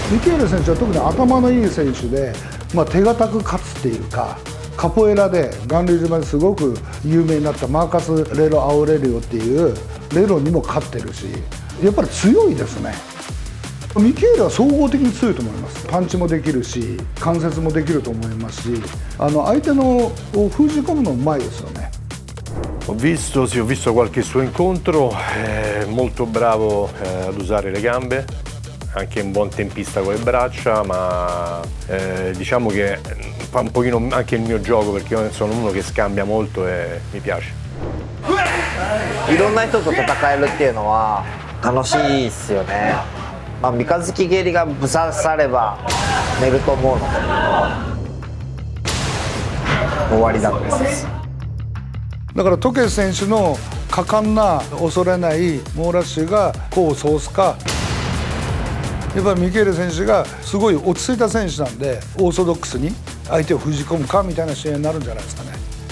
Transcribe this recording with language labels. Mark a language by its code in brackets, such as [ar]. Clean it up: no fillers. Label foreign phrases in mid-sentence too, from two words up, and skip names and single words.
[ja] ミケーレ選手は特に頭のいい選手で、手堅く勝つっていうか、カポエラで巌流島ですごく有名になったマーカス・レロ・アウレリオっていうレロにも勝ってるし、やっぱり強いですね。ミケーレは総合的に強いと思います。パンチもできるし、関節もできると思いますし、相手のを封じ込むのうまいですよね。 [it] Ho visto qualche suo incontro, molto bravo ad usare le gambe, anche un buon tempista con le braccia, ma diciamo che fa un pochino anche il mio gioco perché io sono uno che scambia molto e mi piace. [ja] いろんな人と戦えるっていうのは楽しいっすよね。三日月蹴りがぶさされば寝ると思うので終わりだったです。だからトケ選手の果敢な恐れない猛ラッシュが功を奏すか、やっぱりミケーレ選手がすごい落ち着いた選手なんでオーソドックスに相手を封じ込むかみたいな試合になるんじゃないですかね。